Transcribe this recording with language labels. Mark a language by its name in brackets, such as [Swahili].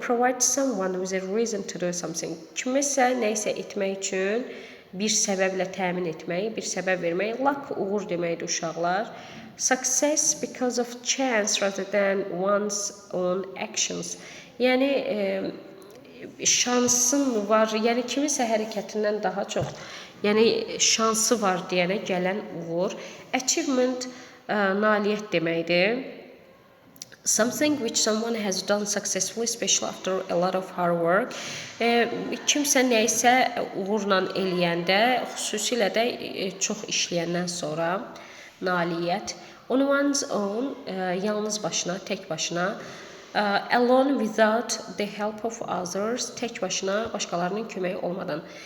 [English] Provide someone with a reason to do something. [Azerbaijani] Kimisə nəyisə etmək üçün bir səbəblə təmin etmək, bir səbəb vermək. Luck uğur deməkdir uşaqlar. [English] Success because of chance rather than one's own actions. [Azerbaijani] Yəni şansın var, yəni kimisə hərəkətindən daha çox, yəni şansı var deyənə gələn uğur. Achievement nailiyyət deməkdir. [English] Something which someone has done successfully, especially after a lot of hard work. [Azerbaijani] Kimsə nəyisə uğurla eləyəndə, xüsusilə də çox işləyəndən sonra nailiyyət. [English] On one's own, [Azerbaijani] yalnız başına, tək başına. [English] Alone without the help of others, [Azerbaijani] tək başına, başqalarının köməyi olmadan.